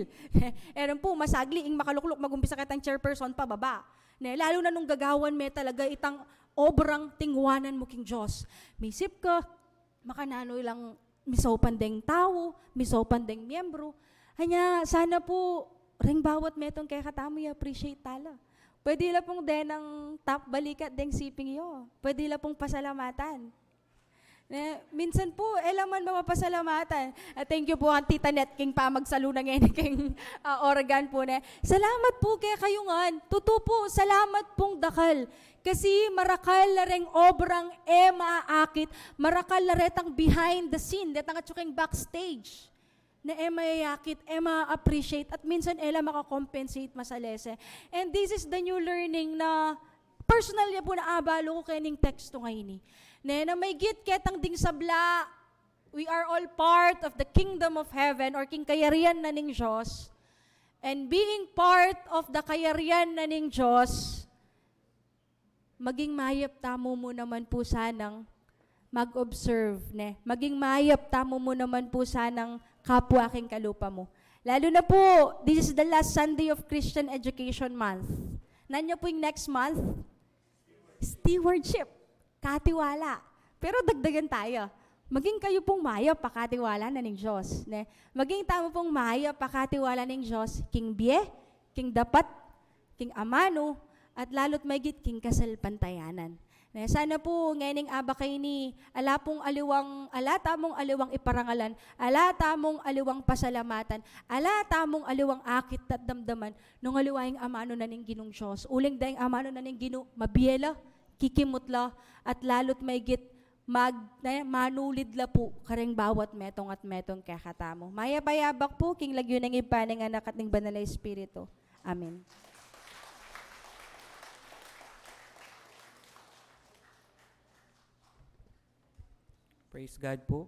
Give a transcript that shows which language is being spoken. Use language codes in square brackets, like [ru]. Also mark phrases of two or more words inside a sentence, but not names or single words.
[pam] Rin po masagli, ing makalukluk, magumpisa kitang chairperson pababa. Lalo na nung gagawan may talaga itang obrang tingwanan mo king Diyos. Misip ka, makananoy lang misopan deng tao, misopan deng miyembro. Hanya, sana po, ring bawat metong kaya katamo appreciate tala. Pwede lang pong denang top balikat deng siping yo. Pwede lang pong pasalamatan. Minsan po, elaman mapapasalamatan. [en] Thank you [pam] po ang Tita Net king pamagsaluna ngayon king organ po na. Salamat po kaya kayungan. Totoo po, salamat pong dakal. Kasi marakal na ring obrang maakit, marakal na retang [en] behind the scene, [pam] detang atsuking backstage. Na mayayakit, ma-appreciate, at minsan makakompensate masalese. [en] And this is the new learning [pam] na personal niya po na abalo ko kaning teksto ngayon. Na may git ketang ding sabla, [en] we are all part of the kingdom of heaven or [pam] king kayarian na ning Diyos. [en] And being part of the [pam] kayarian na ning Diyos, maging mayap tamo mo naman po sanang mag-observe. Maging mayap tamo mo naman po sanang kapwa aking kalupa mo. Lalo na po, [en] this is the last Sunday of Christian Education Month. [pam] Nanyo po yung next month? Stewardship. Katiwala. Pero dagdagan tayo. Maging kayo pong maya pakatiwala na ng Diyos. Maging tamo pong maya pakatiwala ng Diyos, king biye, king dapat, king amano, at lalo't mayigit king kasalpantayanan. Sana po ngayon aba kayo ni alata mong aliwang iparangalan, alata mong aliwang pasalamatan, alata mong aliwang akit at damdaman, nung aliwang amano na ning ginong Diyos. Uling dahing amano na ning gino, mabiyela, kikimutla, at lalo't mayigit manulid la po kareng bawat metong at metong kakatamo. Maya bayabak po, king lagyo ng ipa [tl] ng anak at ng banal na Espiritu. [pam] Amen. [en] Praise God po.